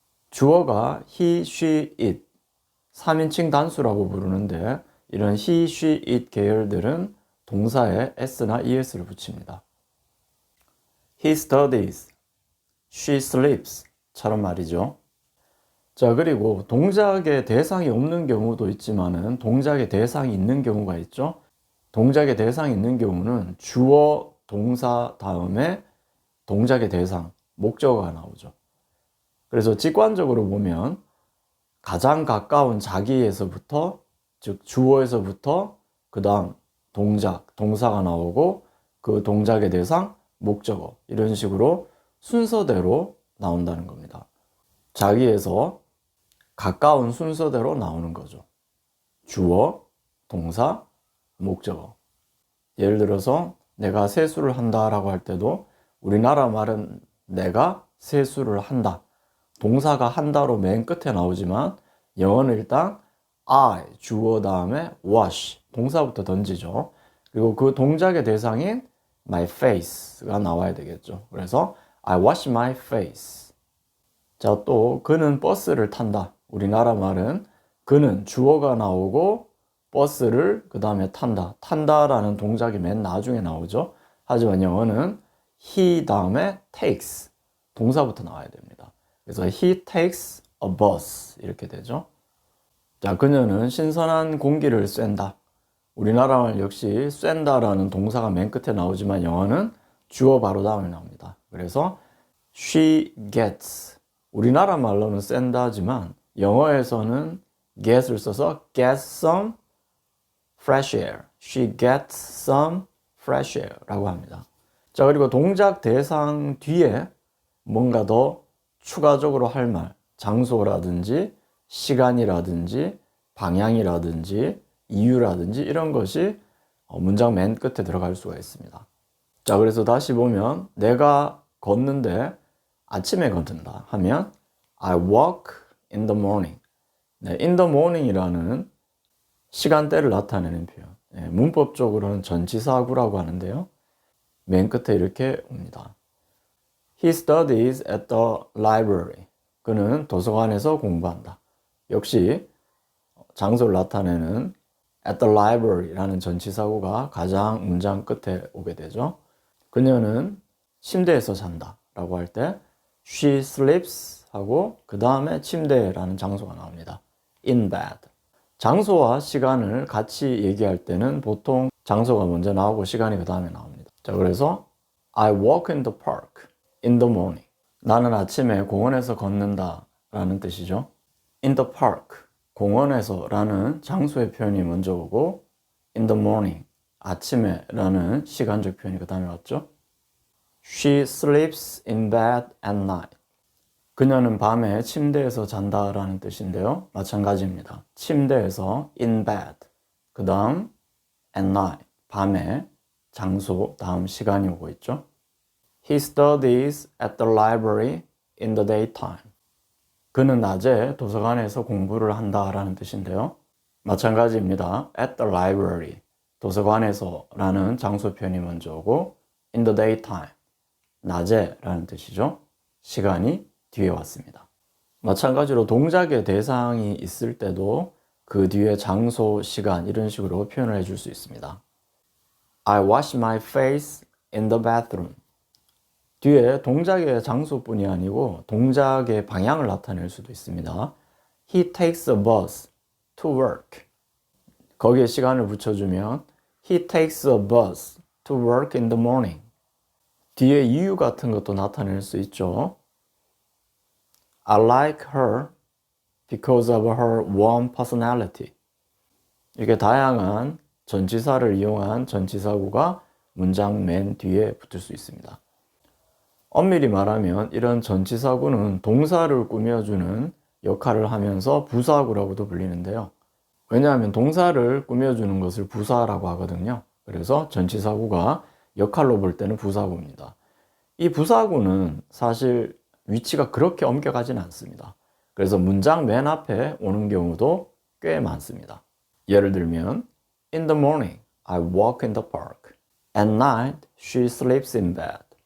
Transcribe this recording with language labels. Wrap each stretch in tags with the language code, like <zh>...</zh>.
<ko>주어가</ko> <en>he, she, it.</en> <ko>3인칭 단수라고 부르는데 이런</ko> <en>he, she, it</en> <ko>계열들은 동사에 s나 es를 붙입니다.</ko> <en>He studies, she sleeps</en> <ko>처럼 말이죠. 자, 그리고 동작의 대상이 없는 경우도 있지만은 동작의 대상이 있는 경우가 있죠. 동작의 대상이 있는 경우는 주어, 동사 다음에 동작의 대상, 목적어가 나오죠. 그래서 직관적으로 보면 가장 가까운 자기에서부터, 즉 주어에서부터 그 다음 동작, 동사가 나오고 그 동작의 대상, 목적어 이런 식으로 순서대로 나온다는 겁니다. 자기에서 가까운 순서대로 나오는 거죠. 주어, 동사, 목적어. 예를 들어서 내가 세수를 한다 라고 할 때도 우리나라 말은 내가 세수를 한다. 동사가 한다로 맨 끝에 나오지만 영어는 일단 I, 주어 다음에 wash, 동사부터 던지죠. 그리고 그 동작의 대상인</ko> <en>my face</en> <ko>가 나와야 되겠죠.</ko> <en>그래서 I wash my face.</en> <ko>자, 또 그는 버스를 탄다. 우리나라 말은 그는 주어가 나오고 버스를 그 다음에 탄다. 탄다라는 동작이 맨 나중에 나오죠. 하지만 영어는 he 다음에 takes, 동사부터 나와야 됩니다.</ko> <en>그래서 he takes a bus</en> <ko>이렇게 되죠. 자, 그녀는 신선한 공기를 쐰다. 우리나라 말 역시 쐰다라는 동사가 맨 끝에 나오지만 영어는 주어 바로 다음에 나옵니다. 그래서</ko> <en>she gets,</en> <ko>우리나라 말로는 쐰다지만 영어에서는 get을 써서</ko> <en>get some fresh air. She gets some fresh air</en> <ko>라고 합니다. 자, 그리고 동작 대상 뒤에 뭔가 더 추가적으로 할 말, 장소라든지 시간이라든지 방향이라든지 이유라든지 이런 것이 문장 맨 끝에 들어갈 수가 있습니다. 자, 그래서 다시 보면 내가 걷는데 아침에 걷는다 하면</ko> <en>I walk in the morning.</en> <ko>네,</ko> <en>in the morning</en> <ko>이라는 시간대를 나타내는 표현. 네, 문법적으로는 전치사구라고 하는데요. 맨 끝에 이렇게 옵니다.</ko> <en>He studies at the library.</en> <ko>그는 도서관에서 공부한다. 역시 장소를 나타내는</ko> <en>at the library</en> <ko>라는 전치사구가 가장 문장 끝에 오게 되죠. 그녀는 침대에서 잔다 라고 할 때</ko> <en>she sleeps</en> <ko>하고 그 다음에 침대라는 장소가 나옵니다.</ko> <en>in bed.</en> <ko>장소와 시간을 같이 얘기할 때는 보통 장소가 먼저 나오고 시간이 그 다음에 나옵니다. 자, 그래서</ko> <en>I walk in the park in the morning.</en> <ko>나는 아침에 공원에서 걷는다 라는 뜻이죠.</ko> <en>in the park,</en> <ko>공원에서 라는 장소의 표현이 먼저 오고</ko> <en>in the morning,</en> <ko>아침에 라는 시간적 표현이 그 다음에 왔죠.</ko> <en>She sleeps in bed at night.</en> <ko>그녀는 밤에 침대에서 잔다 라는 뜻인데요. 마찬가지입니다. 침대에서</ko> <en>in bed,</en> <ko>그 다음</ko> <en>at night,</en> <ko>밤에, 장소, 다음 시간이 오고 있죠.</ko> <en>He studies at the library in the daytime.</en> <ko>그는 낮에 도서관에서 공부를 한다 라는 뜻인데요. 마찬가지입니다.</ko> <en>at the library,</en> <ko>도서관에서 라는 장소 표현이 먼저 오고</ko> <en>in the daytime,</en> <ko>낮에 라는 뜻이죠. 시간이 뒤에 왔습니다. 마찬가지로 동작의 대상이 있을 때도 그 뒤에 장소, 시간 이런 식으로 표현을 해줄 수 있습니다.</ko> <en>I wash my face in the bathroom.</en> <ko>뒤에 동작의 장소뿐이 아니고 동작의 방향을 나타낼 수도 있습니다.</ko> <en>He takes a bus to work.</en> <ko>거기에 시간을 붙여주면</ko> <en>He takes a bus to work in the morning.</en> <ko>뒤에 이유 같은 것도 나타낼 수 있죠.</ko> <en>I like her because of her warm personality.</en> <ko>이렇게 다양한 전치사를 이용한 전치사구가 문장 맨 뒤에 붙을 수 있습니다. 엄밀히 말하면 이런 전치사구는 동사를 꾸며주는 역할을 하면서 부사구라고도 불리는데요. 왜냐하면 동사를 꾸며주는 것을 부사라고 하거든요. 그래서 전치사구가 역할로 볼 때는 부사구입니다. 이 부사구는 사실 위치가 그렇게 옮겨가진 않습니다. 그래서 문장 맨 앞에 오는 경우도 꽤 많습니다. 예를 들면</ko> <en>In the morning, I walk in the park. At night, she sleeps in bed.</en>